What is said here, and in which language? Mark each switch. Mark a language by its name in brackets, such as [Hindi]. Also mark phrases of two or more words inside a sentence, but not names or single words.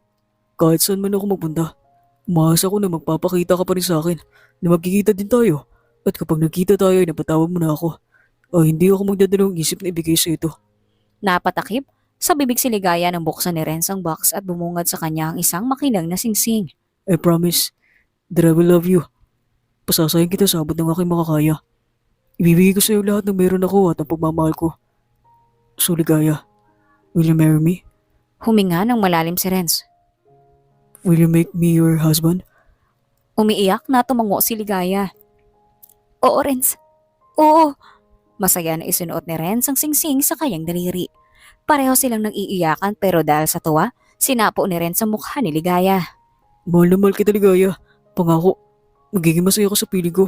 [Filipino] Kahit saan man ako magpunta. Umaasa ko na magpapakita ka pa rin sa akin na magkikita din tayo. At kapag nagkita tayo ay napatawag mo na ako. O hindi ako magdadalawang isip na ibigay sa ito. Napatakip sa bibig si Ligaya nang buksan ni Renz ang box at bumungad sa kanya ang isang makinang na singsing. [English] I promise that I will love you. [Filipino] Pasasayin kita sa abot ng aking makakaya. Ibibigay ko sa iyo lahat ng meron ako at ang pagmamahal ko. [English] So Ligaya, will you marry me? [Filipino] Huminga ng malalim si Renz. [English] Will you make me your husband? [Filipino] Umiiyak na tumango si Ligaya. Oo, Renz. Oo. Masaya na isunuot ni Renz ang singsing sa kanyang daliri. Pareho silang nang iiyakan pero dahil sa tuwa, sinapo ni Renz ang mukha ni Ligaya. Mahal na mahal kita, Ligaya. Pangako, magiging masaya ko sa piling ko.